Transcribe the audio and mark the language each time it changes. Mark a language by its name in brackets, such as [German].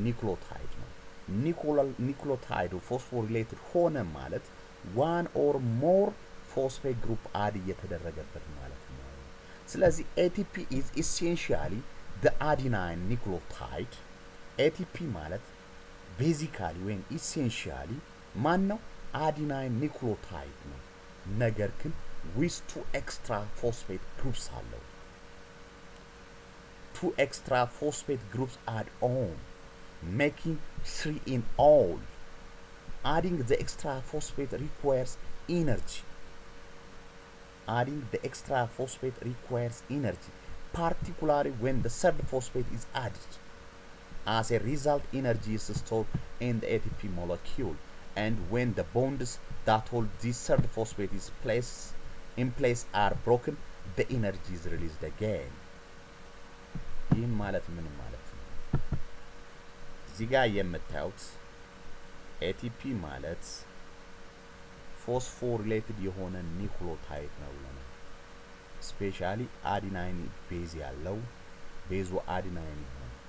[Amharic] ኒክሎታይድ ነው። ኒክሎታይዱ ፎስፎሪሌትድ ሆነ ማለት [English] one or more phosphate group [Amharic] አድ እየተደረገበት ማለት ነው። ስለዚህ [English] ATP is essentially the adenine nucleotide ATP [Amharic] ማለት ቤዚካሊ ወይም essentially ማን ነው? [English] adenine nucleotide [Amharic] ነው። ነገር ግን [English] with two extra phosphate groups [Amharic] አለው። [English] two extra phosphate groups add on making 3 in all. Adding the extra phosphate requires energy. Adding the extra phosphate requires energy, particularly when the third phosphate is added. As a result, energy is stored in the ATP molecule, and when the bonds that hold this third phosphate is in place are broken, the energy is released again. [Amharic] ይህ ማለት ምን ማለት ነው? እዚህ ጋር የምታዩት ATP ማለት ፎስፎሪሌትድ የሆነ ኒክሎታይድ ነው ብለናል። ስፔሻሊ አዲናይን ቤዝ ያለው ቤዙ አዲናይን የሆነ